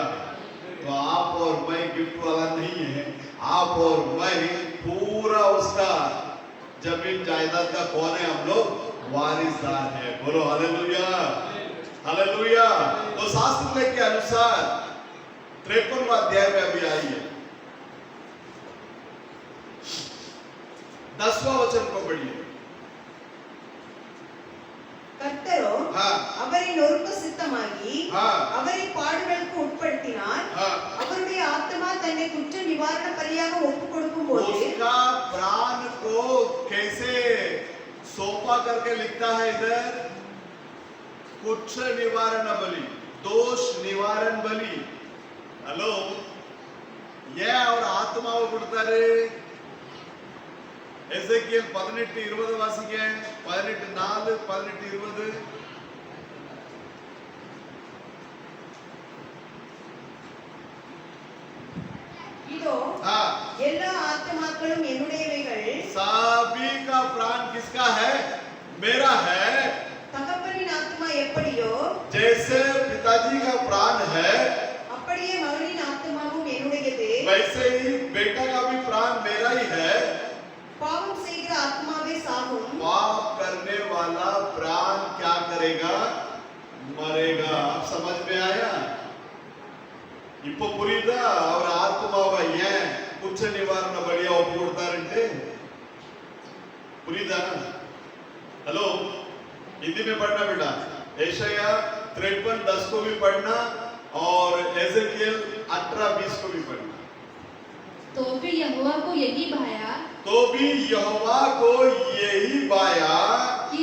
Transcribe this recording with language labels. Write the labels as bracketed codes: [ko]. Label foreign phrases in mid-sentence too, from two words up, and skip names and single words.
[hi] तो आप और मैं गिफ्ट वाला नहीं है, आप और मैं पूरा उसका जमीन जायदाद का कौन है? हम लोग वारिसदार है। बोलो हालेलुया, हालेलुया। तो शास्त्र के अनुसार 53वां अध्याय में अभी आई है, 10वां वचन को पढ़िए। [ta] கர்த்தரோ அவரை நொறுக்க சித்தமாகி அவரை பாடுகளுக்கு உட்படுத்தினார்। அவருடைய ஆத்மா தன்னை குற்ற நிவாரண பலியாக ஒப்புக் கொடுக்கும்போது [hi] उसका प्राण को कैसे सौंपा करके लिखता है इधर? कुछ निवारण बलि, दोष निवारण बलि। हेलो, ये और आत्माव ಕೊಡ್ತಾರೆ। [ta] எசேக்கியேல் 18:20 வாசிங்க। 18:4 18:20 இதோ எல்லா ஆத்மாக்களும் என்னுடையவைகள்। [hi] सभी का प्राण किसका है? मेरा है। [ta] தகப்பனின் ஆத்மா எப்படியோ [hi] जैसे पिताजी का प्राण है, [ta] அப்படியே மகனின் ஆத்மாவும் என்னுடையது। [hi] वैसे ही बेटा का भी प्राण मेरा ही है। [ta] பாவம் செய்கிற ஆத்மாவே சாகும்। [hi] पाप करने वाला प्राण क्या करेगा? मरेगा। आप समझ में आया? [ta] இப்போ புரியுதா? அவர் ஆத்மாவை ஏன் குற்ற நிவாரண பலியா ஒப்பு கொடுத்தாருன்னு புரியுதா? [hi] हेलो, हिंदी में पढ़ना बेटा। यशायाह 53:10 को भी पढ़ना और एजेकियल 18:20 को भी पढ़ना। तो भी यहोवा को यही भाया कि